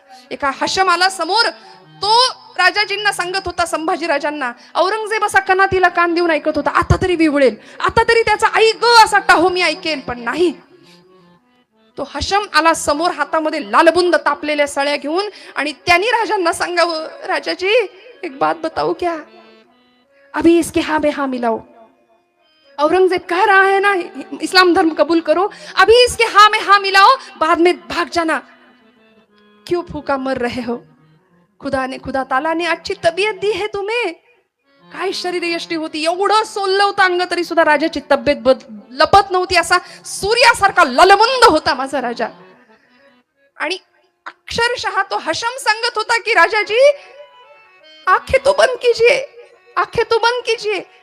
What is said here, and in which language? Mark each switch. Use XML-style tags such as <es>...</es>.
<mr>एका हशम आला समोर, तो राजाजींना सांगत होता, संभाजी राजांना, औरंगजेब असा कनातीला कान देऊन ऐकत होता, आता तरी विवळेल, आता तरी त्याचा ऐक असा टाहो मी ऐकेल, पण नाही. तो हशम आला समोर हातामध्ये लालबुंद तापलेल्या सळ्या घेऊन, आणि त्यांनी राजांना सांगावं,</mr> <hi>राजाजी एक बात बताओ क्या, अभी इसके हाँ में हाँ मिलाओ. औरंगजेब कह रहा है ना इस्लाम धर्म कबूल करो, अभी इसके हाँ में हाँ मिलाओ, बाद में भाग जाना. क्यों फूका मर रहे हो? खुदा ताला ने अच्छी तब्येत दी है तुम्हें.</hi> <mr>काय शरीर यष्टी होती, एवढं सोललं होतं अंग, तरी सुद्धा राजाची तब्येत लपत नव्हती. असा सूर्यासारखा ललबंद होता माझा राजा. आणि अक्षरशः तो हशम सांगत होता की राजाजी</mr> <hi>आंखें तो बंद कीजिए,</hi> <mr>आंखें तो बंद कीजिए.</mr>